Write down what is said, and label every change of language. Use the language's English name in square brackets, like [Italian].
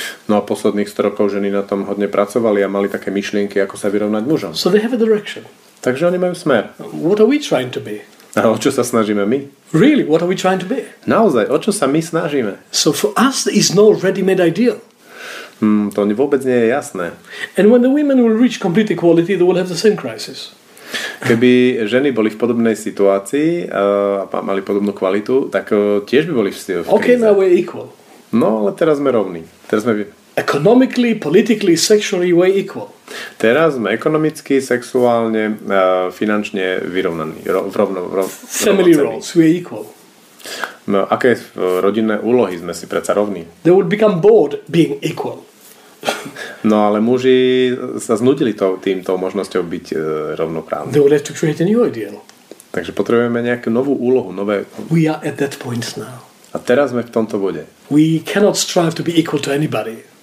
[Slovak] No a posledných 100 rokov ženy na tom hodne pracovali a mali také myšlienky, ako sa vyrovnať mužom. [English] So they have a direction. [Slovak] Takže oni majú smer. [English] What are we trying to be? [Slovak] A o čo sa snažíme my? [English] Really, what are we trying to be? [Slovak] Naozaj, o čo sa my snažíme? [English] So for us, there is no ready-made ideal. [Slovak] To vôbec nie je jasné. [English] And when the women will reach complete equality, they will have the same crisis. [Slovak] Keby ženy boli v podobnej situácii a mali podobnú kvalitu, tak tiež by boli v kríze. [English] Okay, now we're equal. [Slovak] No, ale teraz sme rovní. Teraz sme... [English] Economically, politically, sexually, we're equal. [Slovak] Teraz sme ekonomicky, sexuálne, finančne vyrovnaní. [English] Family roles, we're equal. [Slovak] No, aké rodinné úlohy sme si predsa rovní? [English] They would become bored being equal. [Slovak] No ale muži sa znudili týmto možnosťou byť rovnoprávni. [English] They will have to create a new ideal. [Slovak] Takže potrebujeme nejakú novú úlohu, nové... [English] We are at that point now. [Slovak] A teraz sme v tomto bode. [English] We cannot strive to be equal to anybody.